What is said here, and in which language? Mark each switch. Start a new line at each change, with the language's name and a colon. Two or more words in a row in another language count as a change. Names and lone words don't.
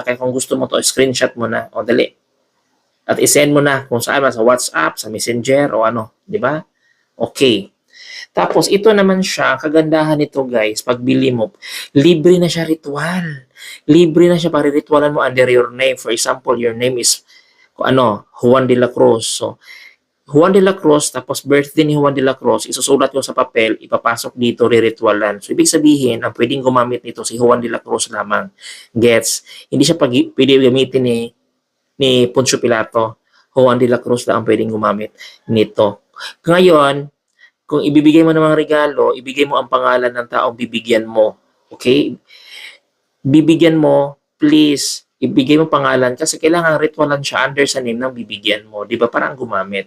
Filipino: Kaya kung gusto mo to, screenshot mo na. Dali. At isend mo na kung saan, sa WhatsApp, sa Messenger, o ano. Di ba? Okay. Tapos, ito naman siya, kagandahan nito guys, pagbili mo, libre na siya ritual. Libre na siya, pariritualan mo
English: under your name. For example, your name is, Juan de la Cruz.
Filipino: So, Juan de la Cruz, tapos birthday ni Juan de la Cruz, isusulat ko sa papel, ipapasok dito, riritualan. So, ibig sabihin, ang pwedeng gumamit nito si Juan de la Cruz lamang. Gets? Hindi siya pwede gamitin ni Poncio Pilato. Juan de la Cruz lang ang pwedeng gumamit nito. Ngayon, kung ibibigay mo ng mga regalo, ibigay mo ang pangalan ng taong bibigyan mo. Okay? Bibigyan mo, please, ibigay mo pangalan kasi kailangan ritualan siya under sa name ng bibigyan mo. Di ba? Parang gumamit.